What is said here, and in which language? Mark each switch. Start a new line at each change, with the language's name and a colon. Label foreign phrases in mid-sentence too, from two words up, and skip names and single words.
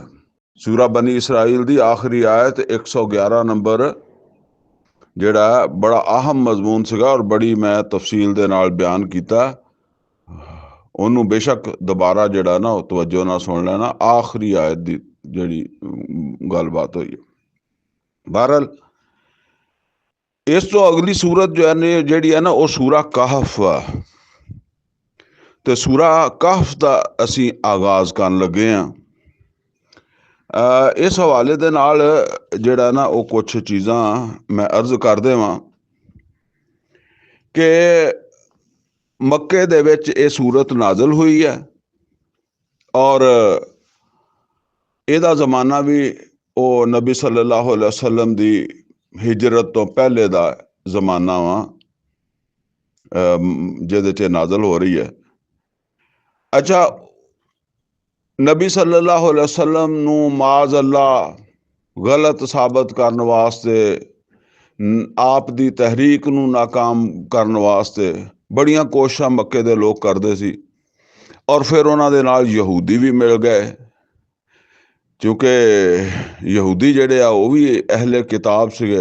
Punjabi: سورہ بنی اسرائیل دی آخری آیت 111 نمبر جیہڑا بڑا اہم مضمون سیگا اور بڑی میں تفصیل دے نال بیان کیتا. انہوں نے بیشک دوبارہ جیہڑا نا توجہ نا سن لینا. آخری آیت دی جیہڑی گل بات ہوئی ہے. بہرحال اس توں اگلی سورت جو ہے جیہڑی ہے نا او سورہ کہف آ. تے سورہ کہف دا اسی آغاز کرن لگے ہیں. اس حوالے دے نال جیہڑا نا او کجھ چیزاں میں عرض کر دیواں کہ مکے دے وچ یہ سورت نازل ہوئی ہے اور ایہدا زمانہ بھی او نبی
Arabic: صلى الله عليه وسلم
Punjabi: دی ہجرت توں پہلے دا زمانہ وا جیہدے چ نازل ہو رہی ہے. اچھا، نبی
Arabic: صلى الله عليه وسلم
Punjabi: نوں
Arabic: معاذ الله
Punjabi: غلط ثابت کرنے واسطے آپ دی تحریک نوں ناکام کرنے واسطے بڑیاں کوششاں مکے دے لوک کردے سی اور پھر اوہناں دے نال یہودی بھی مل گئے کیونکہ یہودی جیہڑے آ او بھی اہل کتاب سیگے.